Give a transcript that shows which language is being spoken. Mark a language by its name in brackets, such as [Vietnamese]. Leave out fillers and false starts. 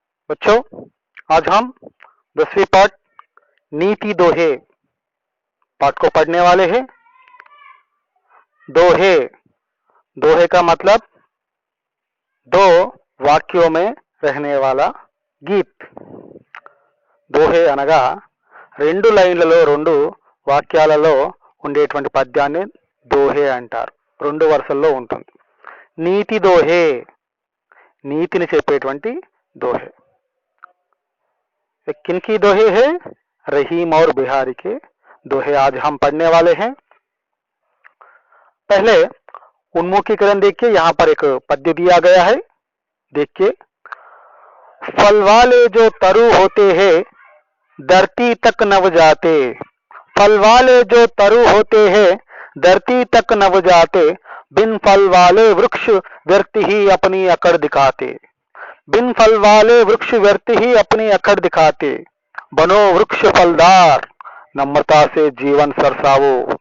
[Hindi] बच्चों, आज हम 10वीं पाठ नीति दोहे पाठ को पढ़ने वाले हैं। दोहे दोहे का मतलब दो वाक्यों में रहने वाला गीत। [Telugu] दोहे అనగా రెండు లైన్లలో రెండు వాక్యాలలో ఉండేటువంటి పద్యాన్ని దోహే అంటారు। రెండు వరుసల్లో ఉంటుంది। నీతి दोहे నీతిని చెప్పేటువంటి दोहे। [Hindi] किनकी दोहे है? रहीम और बिहारी के दोहे आज हम पढ़ने वाले हैं। पहले उन्मुखीकरण देखिए, यहाँ पर एक पद्य दिया गया है, देखिए। फल वाले जो तरु होते हैं धरती तक नव जाते, फल वाले जो तरु होते हैं धरती तक नव जाते, बिन फल वाले वृक्ष व्यर्थ ही अपनी अकड़ दिखाते, बिन फल वाले वृक्ष व्यर्थ ही अपनी अकड़ दिखाते, बनो वृक्ष फलदार नम्रता से जीवन सरसावो,